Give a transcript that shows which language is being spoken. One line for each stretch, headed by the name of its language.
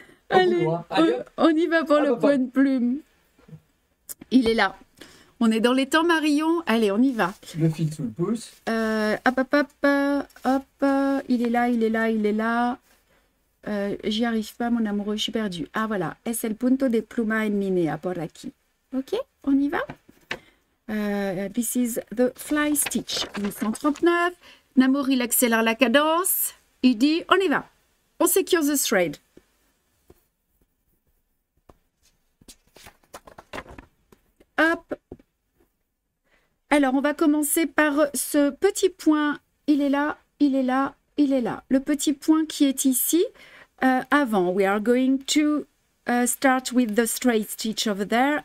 French: Allez, on y va pour le point de plume. Il est là. On est dans les temps, Marion. Allez, on y va. Le fil sous le pouce. Hop. Il est là. J'y arrive pas, mon amoureux, je suis perdue. Ah, voilà.
Spanish: Es el punto de pluma en linea por aquí.
English: Ok,
French: on y va.
English: This is the fly stitch. 839.
French: Namour, il accélère la cadence. Il dit, on y va. On
English: secure the thread.
French: Hop. Alors, on va commencer par ce petit point. Il est là. Le petit point qui est ici, avant.
English: We are going to start with the straight stitch over there.